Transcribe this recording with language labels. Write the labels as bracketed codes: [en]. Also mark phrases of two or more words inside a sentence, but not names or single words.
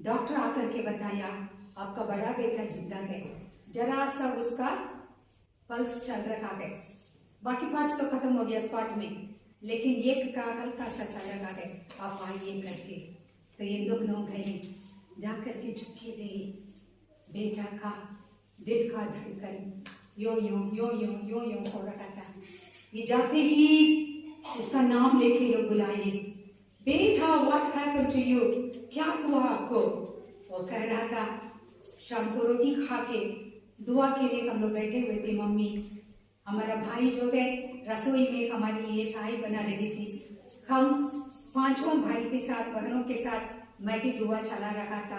[hi] डॉक्टर आकर के बताया आपका बड़ा बेटा जिंदा है, जरा सा उसका पल्स चल रहा है, बाकी 5 तो खत्म हो गया स्पॉट में, लेकिन एक का हल्का सा चल रहा है, आप आइए करके। तो ये दोनों गए, जाकर के चुपके दे बेटा का दिल का धड़कन यो यो यो यो यो यो हो रहा था। ये जाते ही उसका नाम लेके लोग बुलाए, बेटा [en] what happened to you, [hi] क्या हुआ आपको? वो कह रहा था शाम को रोटी खा के दुआ के लिए हम लोग बैठे हुए थे, मम्मी हमारा भाई जो है रसोई में हमारे लिए चाय बना रही थी, हम 5 भाई के साथ बहनों के साथ मैं भी दुआ चला रहा था।